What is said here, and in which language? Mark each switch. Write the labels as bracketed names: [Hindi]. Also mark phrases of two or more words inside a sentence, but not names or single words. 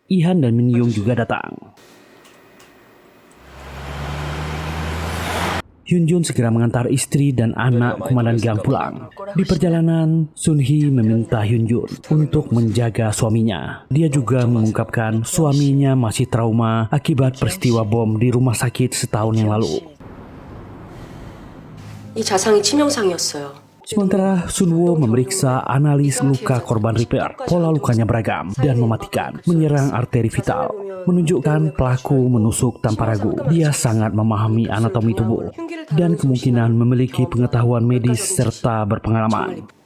[Indonesian] Ihan dan Min Young juga datang. Hyun segera mengantar istri dan anak komandan gang pulang. Di perjalanan, Sunhee meminta Hyun untuk menjaga suaminya. Dia juga mengungkapkan suaminya masih trauma akibat peristiwa bom di rumah sakit setahun yang lalu. [Korean] 이 자상이 치명상이었어요. [Indonesian] Sementara Sunwo memeriksa analis luka korban Reaper. Pola lukanya beragam dan mematikan, menyerang arteri vital. Menunjukkan pelaku menusuk tanpa ragu. Dia sangat memahami anatomi tubuh dan kemungkinan memiliki pengetahuan medis serta berpengalaman.